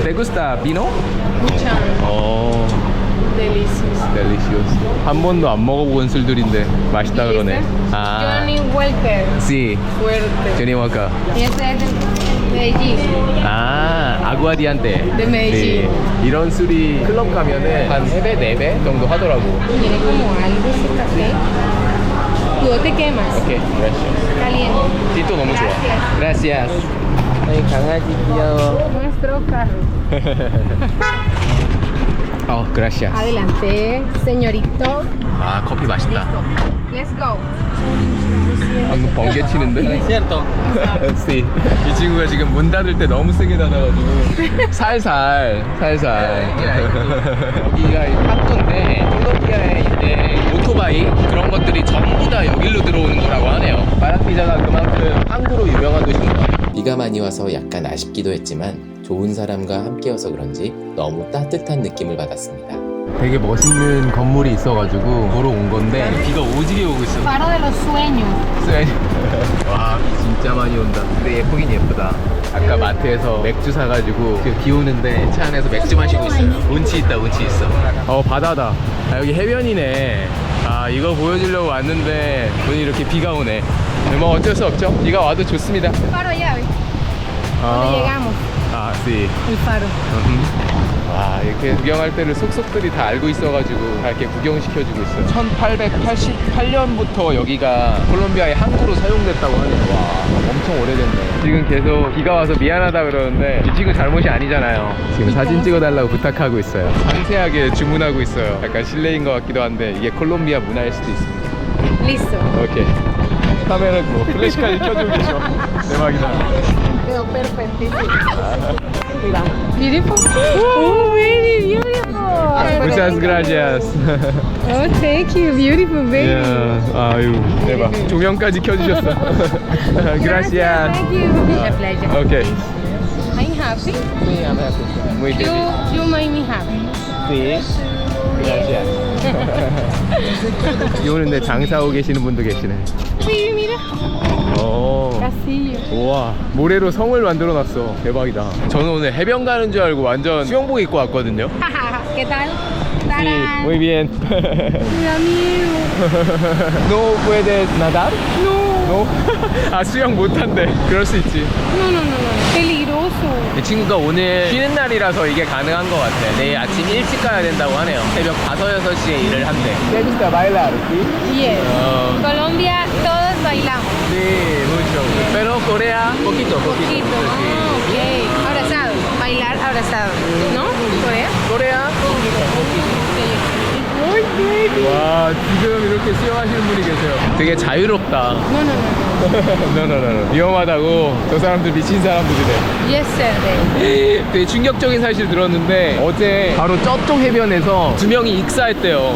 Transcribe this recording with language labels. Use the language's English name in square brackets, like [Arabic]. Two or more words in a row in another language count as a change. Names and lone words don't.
[Spanish] ¿Te gusta vino? Mucho. [English] Delicious. Delicious. [Korean] 한 번도 안 먹어본 술들인데 맛있다 그러네. [Spanish] Johnny Walker. sí. Fuerte. Johnny Walker. Y ese es de Medellín. [Korean] 아, 아구아디안테. [Spanish] De Medellín. [Korean] 이런 술이 클럽 가면은 한 3배, 4배 정도 하더라고. [Spanish] Tiene como algo ese café. Tú no te quemas. [Korean] 오케이, gracias. [Spanish] Caliente. [Korean] 뒷도 너무 좋아. [Spanish] Gracias. Gracias. [Korean] 아이, 강아지 귀여워. [Spanish] Nuestro carro. gracias. Adelante, señorito. [Korean] 아, 커피 맛있다. [English] Let's go. [Korean] 방금 번개 치는데? [Spanish] ¿Cierto? sí. [Korean] 이 친구가 지금 문 닫을 때 너무 세게 닫아가지고 살살 여기가 학교인데 콜롬비아에 이제 오토바이 그런 것들이 전부 다 여기로 들어오는 거라고 하네요. 바랑키아가 그만큼 항구로 유명한 도시인가. 비가 많이 와서 약간 아쉽기도 했지만 좋은 사람과 함께여서 그런지 너무 따뜻한 느낌을 받았습니다. 되게 멋있는 건물이 있어가지고 보러 온 건데 비가 오지게 오고 있어. [Spanish] Faro de los sueños. [Korean] 와, 비 진짜 많이 온다. 근데 예쁘긴 예쁘다. 아까 마트에서 맥주 사가지고 비 오는데 차 안에서 맥주 마시고 있어요. 운치 있다, 운치 있어. 바다다. 아, 여기 해변이네. 아, 이거 보여주려고 왔는데 오늘 이렇게 비가 오네. 뭐 어쩔 수 없죠. 비가 와도 좋습니다. [Spanish] Faro allá, ¿ves? Donde llegamos. 아, sí. El faro. [Korean] 와, 이렇게 구경할 때를 속속들이 다 알고 있어가지고 다 이렇게 구경시켜주고 있어요. 1888년부터 여기가 콜롬비아의 항구로 사용됐다고 하네요. 와, 엄청 오래됐네. 지금 계속 비가 와서 미안하다 그러는데 이 친구 잘못이 아니잖아요. 지금 사진 찍어달라고 부탁하고 있어요. 상세하게 주문하고 있어요. 약간 실례인 것 같기도 한데 이게 콜롬비아 문화일 수도 있습니다. [Spanish] Listo. [Korean] 오케이. 카메라 뭐 플래시까지 켜주고 계셔. 대박이다. [Spanish] Quedó perfectísimo. Mira. [English] Beautiful. Oh, very beautiful. [Spanish] Muchas Muchas gracias. [English] Oh, thank you. Beautiful baby. [Korean] 야, 아유 대박. 조명까지 켜주셨어. [Spanish] Gracias. [English] Thank you. [Spanish] La playa. [English] Okay. I'm happy. Sí, I'm happy. Muy You make me happy. [Spanish] Sí. Gracias. [Korean] 비 오는데 장사하고 계시는 분도 계시네. [Spanish] Sí, mira. [Korean] 오. [Spanish] Casillo. [Korean] 우와, 모래로 성을 만들어놨어. 대박이다. 저는 오늘 해변 가는 줄 알고 완전 수영복 입고 왔거든요. [Spanish] ¿Qué tal? Sí, ¡Tarán! muy bien. Mi amigo. ¿No puedes nadar? No. No? [Korean] 아, 수영 못한대. 그럴 수 있지. [Spanish] No, no, no, no. Peligroso. [Korean] 이 친구가 오늘 쉬는 날이라서 이게 가능한 것 같아. 내일 아침 일찍 가야 된다고 하네요. 새벽 5, 6시에 일을 한대. [Spanish] ¿Te gusta bailar? ¿Sí? [English] Yes. [Spanish] Colombia, todos bailamos. Sí, mucho. Pero Corea, poquito. Poquito. Ah, ok. Abrazado. Bailar abrazado. ¿No? ¿Corea? Corea, [Korean] 와, 지금 이렇게 수영하시는 분이 계세요. 되게 자유롭다. [Spanish] No, no, no. No. [Korean] 위험하다고. 저 사람들 미친 사람들이래. [English] Yesterday. [Korean] 되게 충격적인 사실 들었는데 어제 바로 저쪽 해변에서 2명이 익사했대요.